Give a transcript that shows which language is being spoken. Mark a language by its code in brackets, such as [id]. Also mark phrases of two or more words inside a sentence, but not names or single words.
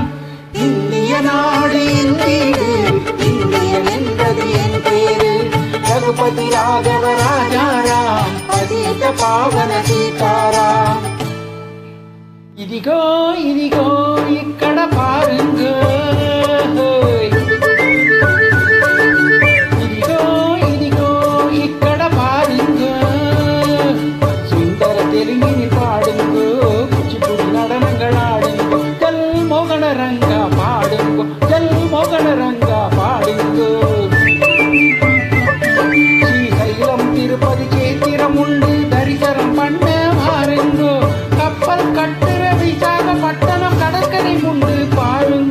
[ta] இந்திய நாடு என் வீடு, இந்தியன் என்பது என் பேரு. [hi] रघुपति राघव राजाराम, अतीत पावन सीताराम. [te] ఇదిగో ఇదిగో ఇక్కడ పారుంగ, ఇదిగో ఇదిగో ఇక్కడ పారుంగ. సుందర తెలుగుని పాడుంగ, కూచిపూడి [ta] நடனங்கள் ஆடுங்க. ஜல் மோகன ரங்கா பாடுங்க, ஜல் மோகன ரங்கா பாடுங்க. ஸ்ரீசைலம் திருப்பதி கேத்திரம் உண்டு, தரிசனம் பண்ண பாருங்க. கப்பல் கட்டுற விசாகப்பட்டணம் கடற்கரை முண்டு பாருங்க.